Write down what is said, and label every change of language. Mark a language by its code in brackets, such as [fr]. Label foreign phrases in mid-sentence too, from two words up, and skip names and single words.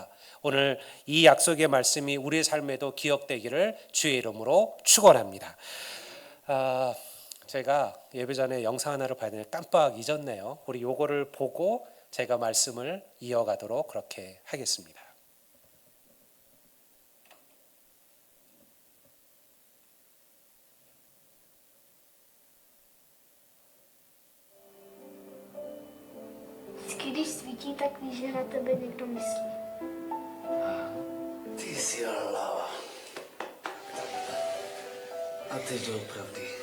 [ko] 오늘 이 약속의 말씀이 우리의 삶에도 기억되기를 주의 이름으로 축원합니다. 제가 예배 전에 영상 하나를 봐야 되는데 깜빡 잊었네요. 우리 요거를 보고 제가 말씀을 이어가도록 그렇게 하겠습니다. [cs] Když svítí, tak víš, že na tebe někdo myslí. Ty jsi hlava. A teď doopravdy.